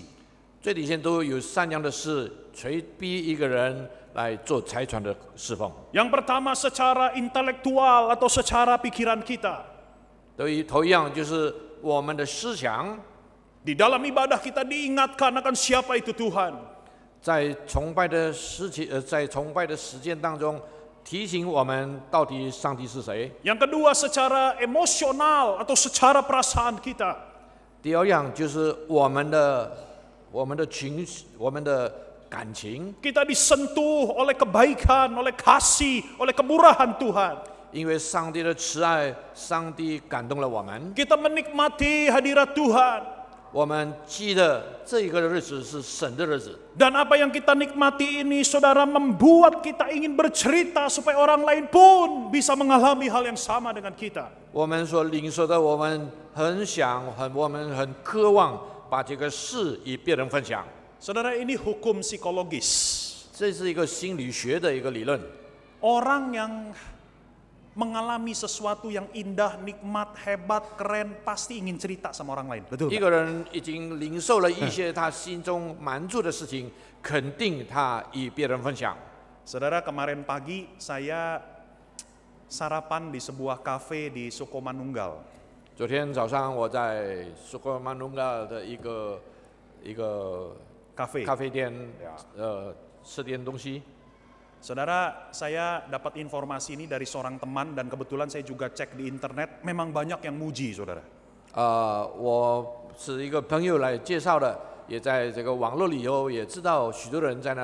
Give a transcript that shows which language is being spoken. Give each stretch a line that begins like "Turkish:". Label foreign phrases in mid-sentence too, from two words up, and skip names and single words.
Chinese: 最底线都有3样的事，催逼一个人来做财产的侍奉。
Indonesian: Yang pertama secara intelektual atau secara pikiran kita.
Chinese: 头一样就是我们的思想，
Indonesian: Di dalam ibadah kita diingatkan akan siapa itu Tuhan.
Chinese: 在崇拜的时间当中，提醒我们到底上帝是谁。
Indonesian: Yang kedua secara emosional atau secara perasaan kita.
Chinese: 第二样就是我们的情绪，我们的感情，
Indonesian: Kita disentuh oleh kebaikan, oleh kasih, oleh kemurahan Tuhan.
Chinese: 因为上帝的慈爱，上帝感动了我们，
Indonesian: Kita menikmati hadirat Tuhan.
Chinese: 我们记得这一个日子是神的日子。
Indonesian: Dan apa yang kita nikmati ini, saudara, membuat kita ingin bercerita supaya orang lain pun bisa mengalami hal yang sama dengan kita.
Chinese: 我们所领受的，我们我们很渴望把这个事与别人分享。
Indonesian: Saudara, ini hukum psikologis.
Chinese: 这是一个心理学的一个理论。
Indonesian: Orang yang mengalami sesuatu yang indah, nikmat, hebat, keren, pasti ingin cerita sama orang lain. Betul?
Chinese: 一个人已经领受了一些他心中满足的事情，肯定他与别人分享。
Indonesian: Saudara, kemarin pagi saya sarapan di sebuah kafe di Sukomanunggal.
Chinese: 昨天早上我在苏格曼隆嘎的一个咖啡店，吃点东西。
Indonesian: Saudara, saya dapat informasi ini dari seorang teman dan kebetulan saya juga cek di internet, memang banyak yang muji, saudara.
Chinese: 我是一个朋友来介绍的，也在这个网络里头也知道许多人在那里